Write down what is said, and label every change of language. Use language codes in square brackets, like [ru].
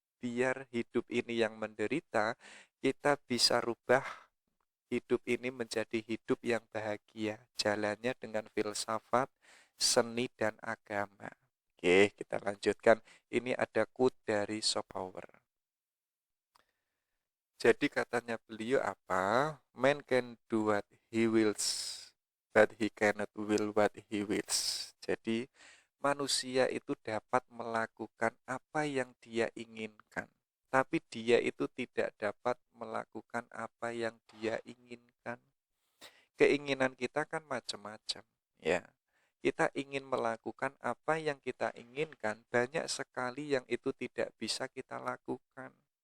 [id] Biar hidup ini yang menderita, kita bisa rubah hidup ini menjadi hidup yang bahagia. Jalannya dengan filsafat, seni, dan agama. Oke, kita lanjutkan. Ini ada quote dari Schopenhauer. Jadi katanya beliau apa? [en] Man can do what he wills, but he cannot will what he wills. [id] Jadi manusia itu dapat melakukan apa yang dia inginkan, tapi dia itu tidak dapat melakukan apa yang dia inginkan. Keinginan kita kan macam-macam, ya. Kita ingin melakukan apa yang kita inginkan, banyak sekali yang itu tidak bisa kita lakukan.